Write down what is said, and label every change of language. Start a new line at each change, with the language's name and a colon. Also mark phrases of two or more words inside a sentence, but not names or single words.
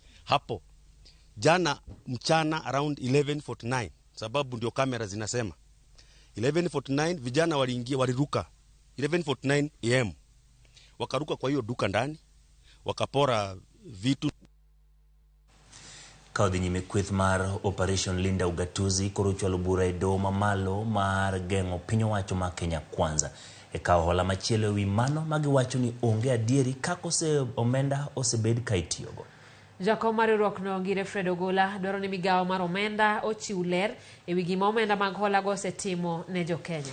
Swahili: Hapo, jana mchana around 11:49, sababu ndio kamera zinasema. 11:49 vijana waliruka, 11:49 AM. Wakaruka kwa hiyo duka ndani, wakapora vitu.
Luo (Kenya and Tanzania): Kaudhi nyime kweth mar Operation Linda Ugatuzi koruchwalo bura e doho mamalo mar geng'o piny owacho ma Kenya Kwanza. E kao hola machielo wi mano magiwacho ni onge adieri kako omenda osebed ka itiyogo. Jakom mar riwruok no Ngire Fred Ogola dwaro ni migawo mar omenda ochiw ler e wi gima omenda mag hola go osetimo ne jo Kenya.